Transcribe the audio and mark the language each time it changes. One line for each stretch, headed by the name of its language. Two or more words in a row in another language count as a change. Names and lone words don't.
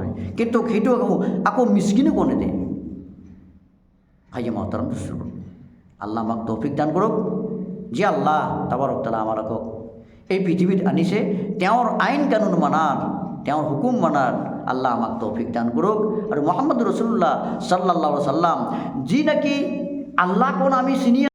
Assamese: কিন্তু সেইটো আকৌ মিসকিনকো নেদে। ভাইয়া মহতারাম, আল্লাহ আমাক তৌফিক দান কৰক। যে আল্লাহ
Arabic: تبارك تعالى
Assamese: আমালোকক এই পৃথিৱীত আনিছে, তেওঁৰ আইন কানুন মানাৰ, তেওঁৰ হুকুম মানাৰ আল্লাহ আমাক তৌফিক দান কৰক। আৰু মুহাম্মদ
Arabic: رسول الله صلى الله عليه وسلم
Assamese: যি নাকি আল্লাহ কোন আমি চিনি